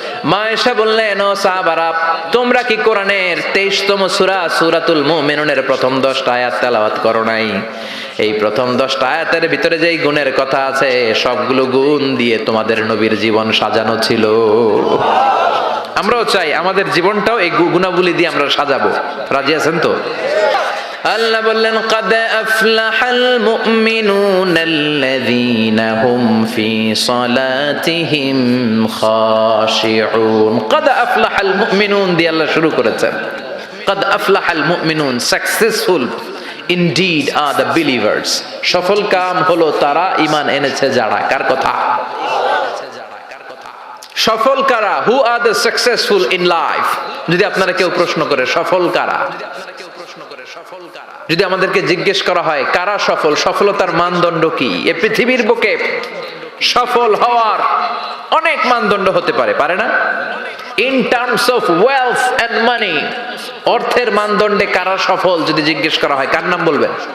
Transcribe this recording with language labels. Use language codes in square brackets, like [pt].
[bn] মা আয়েশা বললেন ও সাহাবারা তোমরা কি কোরআনের 23তম সূরা সূরাতুল মুমিনুনের প্রথম 10টা আয়াত তেলাওয়াত করো নাই? এই প্রথম 10টা আয়াতের ভিতরে যেই গুণের কথা আছে সবগুলো গুণ দিয়ে তোমাদের নবীর জীবন সাজানো ছিল। আমরাও চাই আমাদের জীবনটাও এই গুণাবলী দিয়ে আমরা সাজাবো। রাজি আছেন তো? আল্লাহ বললেন [ar] قد أفلح المؤمنون الذين هم في صلاتهم خاشعون। قد أفلح المؤمنون [bn] দিয়ে আল্লাহ শুরু করেছেন। [ar] قد أفلح المؤمنون, [en] successful indeed are the believers. [bn] সফল কাম হলো তারা ঈমান এনেছে যারা। কার কথা? সফল কারা? [en] who are the successful in life? [bn] যদি আপনারা কেউ প্রশ্ন করে সফল কারা, যদি আমাদেরকে জিজ্ঞেস করা হয় কারা সফল, সফলতার মানদণ্ড কি? এই পৃথিবীর বুকে সফল হওয়ার অনেক মানদণ্ড হতে পারে, পারে না? [en] in terms of wealth and money, [bn] অর্থের মানদণ্ডে কারা সফল যদি জিজ্ঞেস করা হয় কার নাম বলবেন?